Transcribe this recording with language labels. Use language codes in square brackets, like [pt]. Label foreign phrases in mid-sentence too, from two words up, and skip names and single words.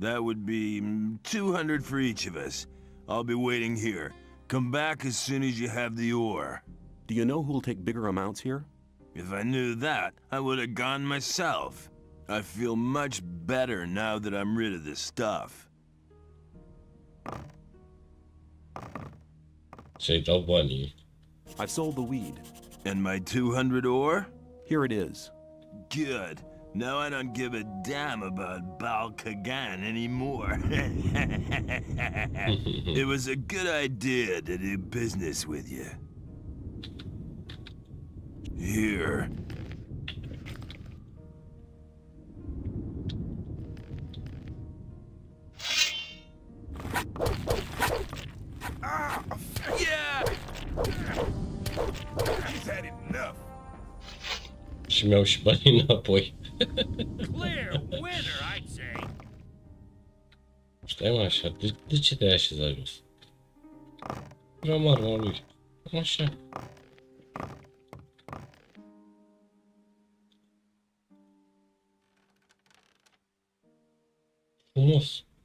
[en] That would be 200 for each of us. I'll be waiting here. Come back as soon as you have the ore. Do you know who'll take bigger amounts here? If I knew that, I would have gone myself. I feel much better now that I'm rid of this stuff. [ro] Să-i dau banii. [en] I've sold the weed. And my 200 ore? Here it is. Good. Now I don't give a damn about Balkagan anymore. It was a good idea to do business with you. Here. Yeah! He's had enough. [ro] Și mi-au și banii înapoi. [en] Clear winner, I'd say. [ro] Stai mă așa, de ce te-ai așezat jos? Vreau arma lui. Așa. Frumos.